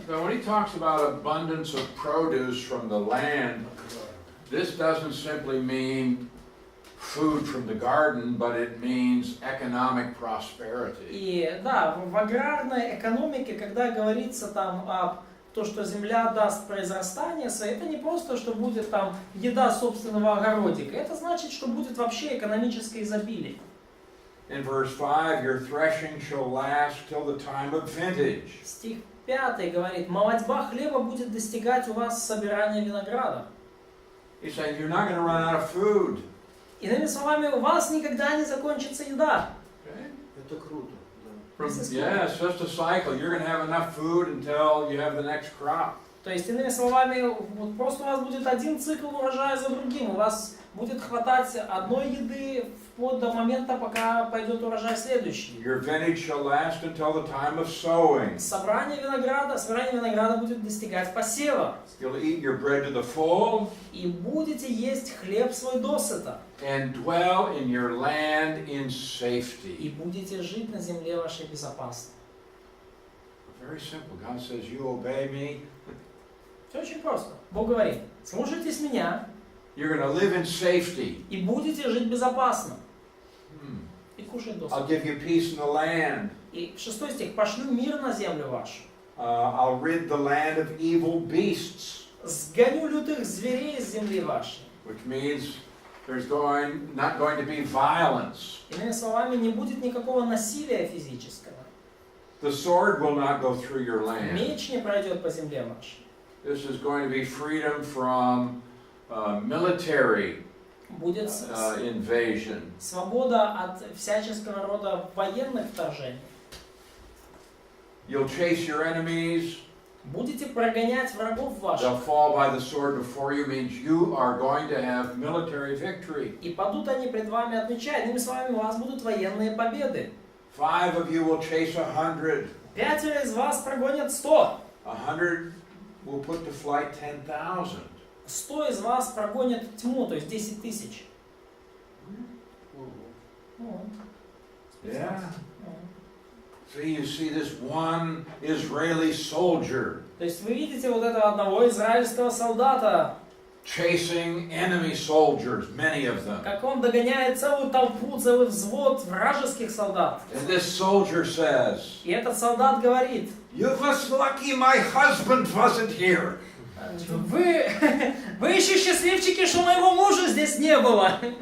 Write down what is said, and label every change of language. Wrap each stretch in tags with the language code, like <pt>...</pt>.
<en>So when he talks about abundance of produce from the land, this doesn't simply mean food from the garden, but it means economic prosperity.</en> <ru>И да, в аграрной экономике, когда говорится там о том, что земля даст произрастание, это не просто, что будет там еда собственного огородика. Это значит, что будет вообще экономическое изобилие.</ru> <en>In verse 5, your threshing shall last till the time of vintage.</en> <ru>Стих 5 говорит: молодьба хлеба будет достигать у вас собирания винограда.</ru> <en>He's saying you're not going to run out of food.</en> <ru>Иными словами, у вас никогда не закончится еда.</ru> <en>Okay?</en> <ru>Это круто.</ru> <en>Yeah, it's just a cycle. You're going to have enough food until you have the next crop.</en> <ru>То есть, иными словами, вот просто у вас будет один цикл урожая за другим. У вас будет хватать одной еды вплоть до момента, пока пойдет урожай следующий.</ru> <en>Your vintage shall last until the time of sowing.</en> <ru>Собрание винограда будет достигать посева.</ru> <en>You'll eat your bread to the full.</en> <ru>И будете есть хлеб свой досыта.</ru> <en>And dwell in your land in safety.</en> <ru>И будете жить на земле вашей безопасно.</ru> <en>Very simple. God says, you obey me.</en> <ru>Все очень просто. Бог говорит: слушайтесь меня.</ru> <en>You're going to live in safety.</en> <ru>И будете жить безопасно. И кушать досыта.</ru> <en>I'll give you peace in the land.</en> <ru>И 6 стих: пошлю мир на землю вашу.</ru> <en>I'll rid the land of evil beasts.</en> <ru>Сгоню лютых зверей из земли вашей.</ru> <en>which means there's not going to be violence.</en> <ru>Иными словами, не будет никакого насилия физического.</ru> <en>The sword will not go through your land.</en> <ru>Меч не пройдет по земле вашей.</ru> <en>This is going to be freedom from military</en> <ru>Будет</ru> <en>invasion.</en> <ru>свобода от всяческого рода военных вторжений.</ru> <en>You'll chase your enemies.</en> <ru>Будете прогонять врагов ваших.</ru> <en>They'll fall by the sword before you, means you are going to have military victory.</en> <ru>И падут они пред вами от меча. Иными словами, у вас будут военные победы.</ru> <en>5 of you will chase 100.</en> <ru>5 из вас прогонят 100.</ru> <en>100 will put to flight 10,000.</en> <ru>100 из вас прогонят тьму, то есть 10 тысяч.</ru> <en>Yeah. So you see this one Israeli soldier</en> <ru>То есть вы видите вот этого одного израильского солдата,</ru> <en>chasing enemy soldiers, many of them.</en> <ru>как он догоняет целую толпу, целый взвод вражеских солдат.</ru> <en>And this soldier says,</en> <ru>И этот солдат говорит:</ru> <en>"You was lucky my husband wasn't here."</en> <ru>Вы еще счастливчики, что моего мужа здесь не было.</ru>